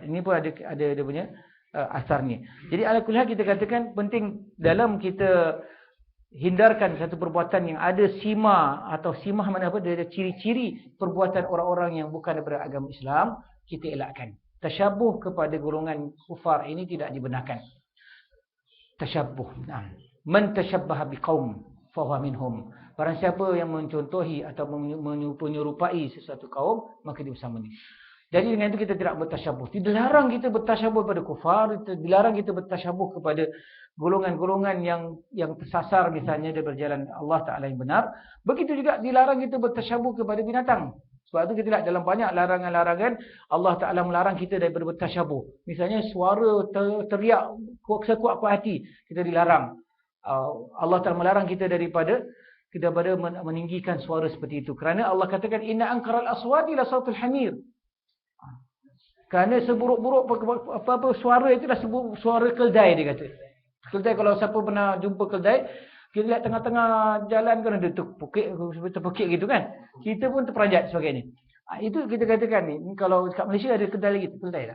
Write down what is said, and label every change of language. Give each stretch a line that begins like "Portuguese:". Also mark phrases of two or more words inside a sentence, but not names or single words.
Malay: Ini pun ada dia punya asarnya. Jadi ala kulihan kita katakan penting dalam kita hindarkan satu perbuatan yang ada simah atau simah mana apa, dia ada ciri-ciri perbuatan orang-orang yang bukan daripada agama Islam, kita elakkan. Tasyabuh kepada golongan kufar ini tidak dibenarkan.
Arabic: Tasyabuh. من تشبه بقوم فهو منهم.
Malay: Barang siapa yang mencontohi atau menyerupai sesuatu kaum, maka dia bersama dia. Jadi dengan itu kita tidak bertasyabuh. Dilarang kita bertasyabuh kepada kufar, dilarang kita bertasyabuh kepada golongan-golongan yang tersasar misalnya dari berjalan Allah Ta'ala yang benar. Begitu juga dilarang kita bertasyabuh kepada binatang. Sebab itu kita lihat dalam banyak larangan-larangan Allah Ta'ala melarang kita daripada bertasyabuh. Misalnya suara teriak sekuat-kuat hati, kita dilarang. Allah Ta'ala melarang kita daripada meninggikan suara seperti itu. Kerana Allah katakan
Arabic: إن أنكر الأصوات لصوت الحمير.
Malay: Kerana seburuk-buruk apa suara itu dah suara keldai, dia kata. Keldai, kalau siapa pernah jumpa keldai, kita lihat tengah-tengah jalan kan ada terpekik gitu kan. Kita pun terperanjat sebagainya. Itu kita katakan ni, kalau kat Malaysia ada kedai lagi, keldai tak?